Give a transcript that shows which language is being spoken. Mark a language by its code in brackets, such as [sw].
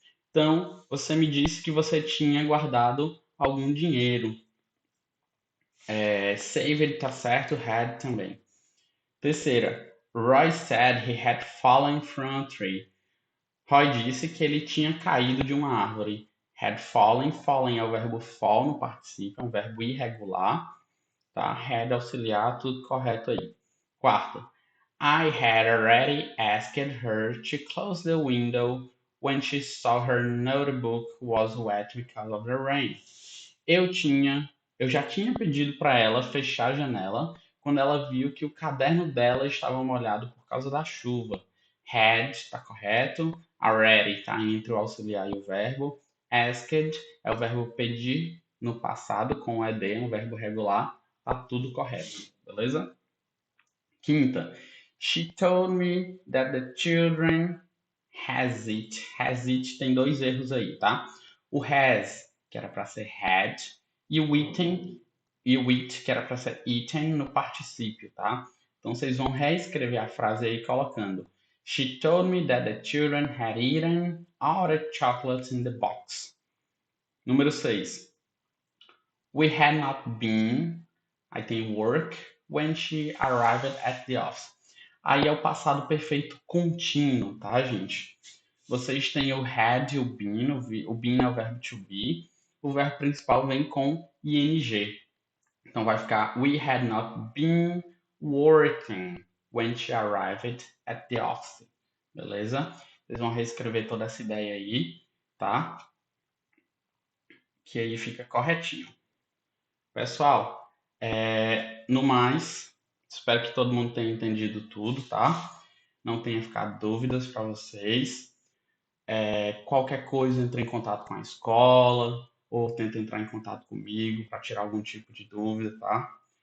[pt] Então, você me disse que você tinha guardado algum dinheiro. Save tá certo, had também. Terceira, [en] Roy said he had fallen from a tree. [pt] Roy disse que ele tinha caído de uma árvore. Had fallen, fallen é o verbo fall no particípio, é um verbo irregular, tá? Had auxiliar, tudo correto aí. Quarta, [en] I had already asked her to close the window when she saw her notebook was wet because of the rain. [pt] Eu tinha, eu já tinha pedido para ela fechar a janela quando ela viu que o caderno dela estava molhado por causa da chuva. Had está correto, already está entre o auxiliar e o verbo, asked é o verbo pedir no passado com o ed, é um verbo regular, tá tudo correto, beleza? Quinta, [en] she told me that the children has it [pt] tem dois erros aí, tá? O has, que era para ser had, e o eaten, e o eat, que era para ser eaten no particípio, tá? Então vocês vão reescrever a frase aí colocando [en] She told me that the children had eaten all the chocolates in the box. [pt] Número 6. [en] We had not been, [pt] aí tem [en] work, when she arrived at the office. [pt] Aí é o passado perfeito contínuo, tá, gente? Vocês têm o had e o been. O been é o verbo to be. O verbo principal vem com ing. Então vai ficar [en] We had not been working when she arrived at the office. [pt] Beleza? Vocês vão reescrever toda essa ideia aí, tá? Que aí fica corretinho. Pessoal, no mais, espero que todo mundo tenha entendido tudo, tá? Não tenha ficado dúvidas para vocês. Qualquer coisa, entre em contato com a escola ou tenta entrar em contato comigo para tirar algum tipo de dúvida, tá?